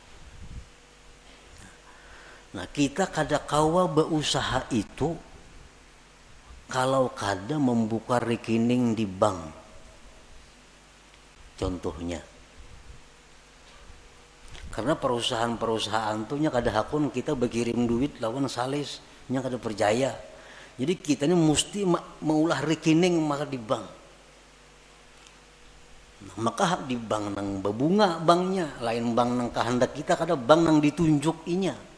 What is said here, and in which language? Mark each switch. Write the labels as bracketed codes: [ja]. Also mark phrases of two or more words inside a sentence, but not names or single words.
[bjn] Nah, kita kadang kawa berusaha itu kalau kadang membuka rekening di bank. Contohnya, karena perusahaan-perusahaan tuh nya kada hakun kita berkirim duit lawan sales nya kada percaya. Jadi kita ini mesti maulah rekening maka di bank. Nah, maka di bank nang berbunga banknya, lain bank nang kehendak kita kada bank nang ditunjuk inya.